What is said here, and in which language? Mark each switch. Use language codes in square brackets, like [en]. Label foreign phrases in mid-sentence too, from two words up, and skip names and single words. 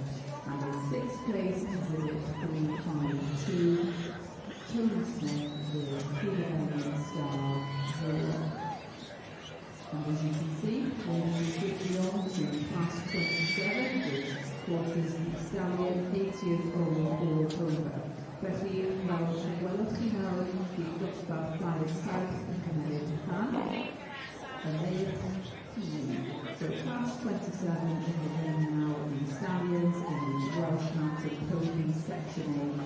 [en] And in sixth place, exhibit 352, Tony Smith with Fillies Star 0. And as you can see, we're moving quickly on to class 27, which crosses the stallion 8-year-old over. [cy] Felly, fel welwch chi nawr, bydd dosbarth Flyers South yn cymryd rhan. Y neir [en] So class 27 in the ring now in stallions in the Welsh Mounted Pony Section A.